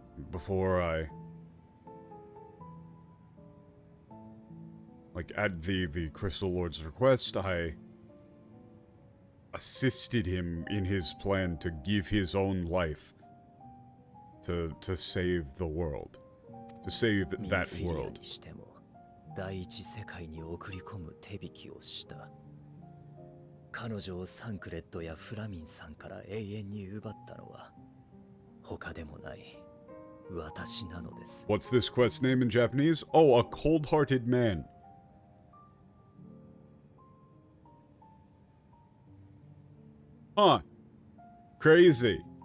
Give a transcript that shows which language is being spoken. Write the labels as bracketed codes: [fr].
[en] Before I, like, at the Crystal Lord's request, I assisted him in his plan to give his own life to save the world, to save that world. [ja] 第一世界に送り込む手引きをした。彼女をサンクレットやフラミンさんから永遠に奪ったのは他でもない私なのです。 [en] What's this quest name in Japanese? Oh, a cold-hearted man. Huh. Crazy.